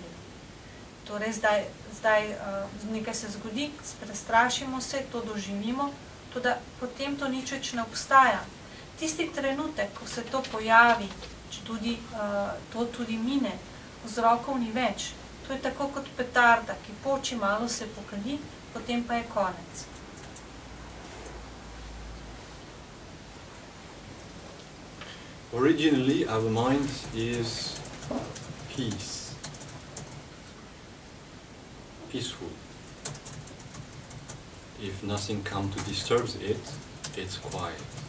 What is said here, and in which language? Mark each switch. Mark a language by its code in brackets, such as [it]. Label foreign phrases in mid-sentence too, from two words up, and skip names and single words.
[sl] Torej, zdaj nekaj se zgodi, prestrašimo se, to doživimo, tudi potem to nič več ne obstaja. Tisti trenutek, ko se to pojavi, če to tudi mine, vzrokov ni več. To je tako kot petarda, ki poči, malo se pokali, potem pa je konec. [en] Originally, our mind is peace, peaceful. If nothing comes to disturb it, it's quiet.